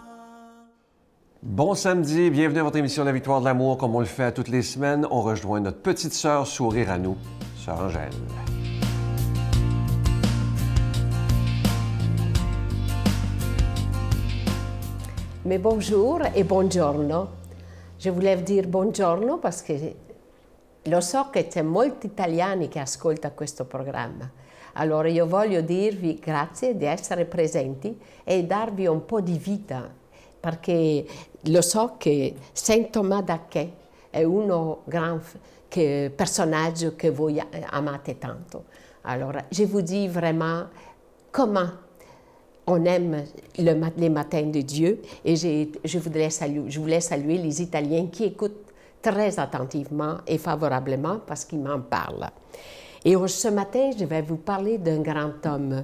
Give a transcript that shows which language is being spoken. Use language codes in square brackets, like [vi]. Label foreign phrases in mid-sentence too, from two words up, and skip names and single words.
[fr] Bon samedi, bienvenue à votre émission La Victoire de l'amour. Comme on le fait toutes les semaines, on rejoint notre petite sœur sourire à nous, sœur Angèle. Mais bonjour [it] e buongiorno. [fr] Je voulais dire [it] buongiorno perché lo so che c'è molti italiani che ascoltano questo programma. Allora io voglio dirvi grazie di essere presenti e darvi un po' di vita, perché lo so che Saint Thomas d'Aquin è uno gran personaggio che voi amate tanto. Allora, [fr] je vous dis vraiment comment on aime les matins de Dieu et je voulais saluer les Italiens qui écoutent très attentivement et favorablement parce qu'ils m'en parlent. Et ce matin, je vais vous parler d'un grand homme.